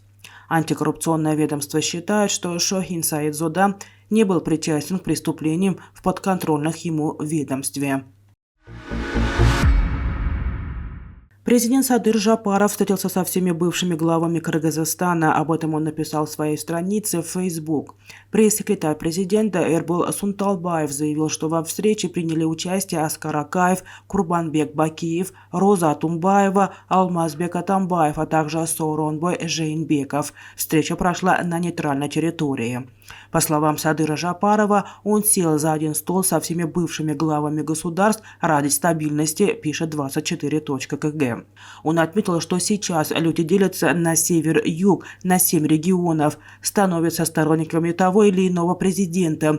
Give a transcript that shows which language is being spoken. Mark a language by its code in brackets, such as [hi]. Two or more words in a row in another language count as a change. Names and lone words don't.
[ru] Антикоррупционное ведомство считает, что Шохин Саидзода не был причастен к преступлениям в подконтрольных ему ведомстве. Президент Садыр Жапаров встретился со всеми бывшими главами Кыргызстана. Об этом он написал в своей странице в Facebook. Пресс-секретарь президента Эрбол Сунталбаев заявил, что во встрече приняли участие Аскар Акаев, Курбанбек Бакиев, Роза Тумбаева, Алмазбек Атамбаев, а также Сооронбай Жээнбеков. Встреча прошла на нейтральной территории. По словам Садыра Жапарова, он сел за один стол со всеми бывшими главами государств ради стабильности, пишет 24.kg. Он отметил, что сейчас люди делятся на север-юг, на 7 регионов, становятся сторонниками того или иного президента.